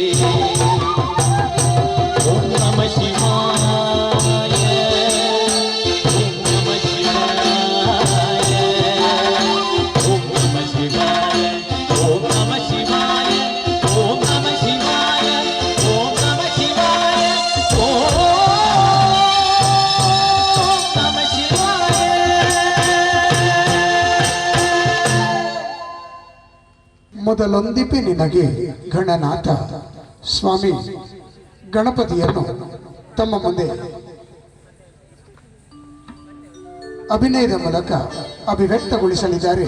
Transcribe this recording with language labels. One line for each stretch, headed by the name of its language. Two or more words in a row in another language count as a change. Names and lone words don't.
Sanskrit: ॐ नमः शिवाय ॐ नमः शिवाय ॐ नमः शिवाय ॐ नमः शिवाय ॐ नमः शिवाय ॐ नमः शिवाय ॐ नमः शिवाय
Kannada: ಮೊದಲೊಂದಿಪೆ ನಿನಗೆ ಗಣನಾಥ ಸ್ವಾಮಿ ಗಣಪತಿಯನ್ನು ತಮ್ಮ ಮುಂದೆ ಅಭಿನಯದ ಮೂಲಕ ಅಭಿವ್ಯಕ್ತಗೊಳಿಸಲಿದ್ದಾರೆ.